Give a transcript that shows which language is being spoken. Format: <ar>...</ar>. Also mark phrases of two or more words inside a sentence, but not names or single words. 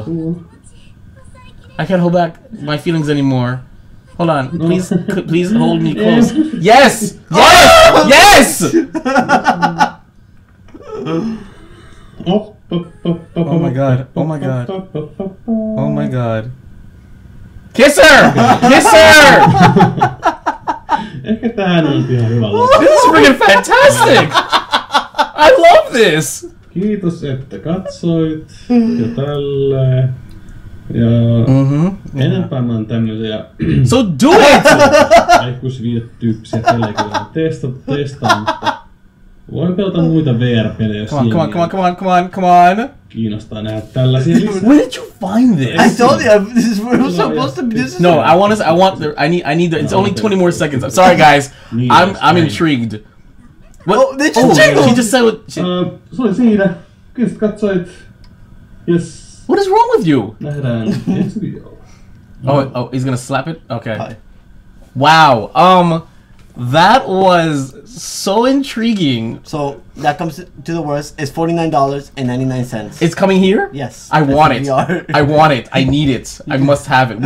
<en>I can't hold back my feelings anymore. Hold on. Please hold me close. Yes! Oh my god. Kiss her!</en> <fi>Ehkä tähän on ihan hyvä.</fi> <en>This is freaking fantastic! I love this!</en> <fi>Kiitos, että katsoit ja tälleen. Ja enempää mä oon tämmösiä</fi> <en>So do it!</en> <fi>aikuisviihdetyyppisiä pelejä kyllä testaan, mutta voin pelata muita VR-pelejä, jos</fi> <en>Come on.</en> <fi>kiinnostaa nähdä tällaisia lisää.</fi> <en>Where did you find this? I told you, this is where we're supposed to be. No, I need it's only 20 more seconds. I'm sorry guys. I'm intrigued. What? Oh, they just jingled! She just said what</en> <fi>Se oli siinä. Kiitos, katsoit.</fi> <en>Yes. What is wrong with you?</en> <fi>Nähdään ensi videolla.</fi> <en>Oh, he's gonna slap it? Okay. Wow. That was so intriguing. So that comes to the worst. It's $49.99. It's coming here? Yes. I want it. VR. I want it. I need it. I must have it.</en>